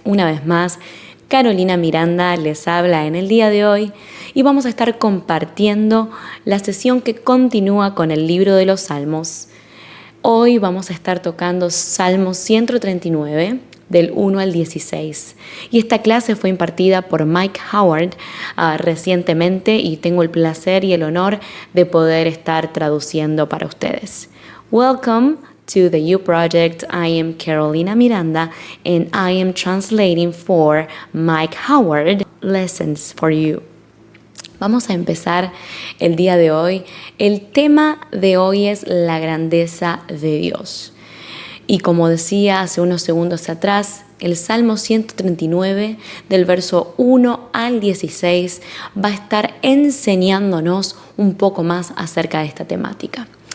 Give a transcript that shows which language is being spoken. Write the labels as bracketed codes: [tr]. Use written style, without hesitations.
[es] Una vez más, Carolina Miranda les habla en el día de hoy y vamos a estar compartiendo la sesión que continúa con el libro de los Salmos. Hoy vamos a estar tocando Salmo 139, del 1 al 16. Y esta clase fue impartida por Mike Howard recientemente y tengo el placer y el honor de poder estar traduciendo para ustedes. [en] Welcome to the You Project. I am Carolina Miranda and I am translating for Mike Howard lessons for you. [es] Vamos a empezar el día de hoy. El tema de hoy es la grandeza de Dios. Y como decía hace unos segundos atrás, el Salmo 139, del verso 1 al 16, va a estar enseñándonos un poco más acerca de esta temática.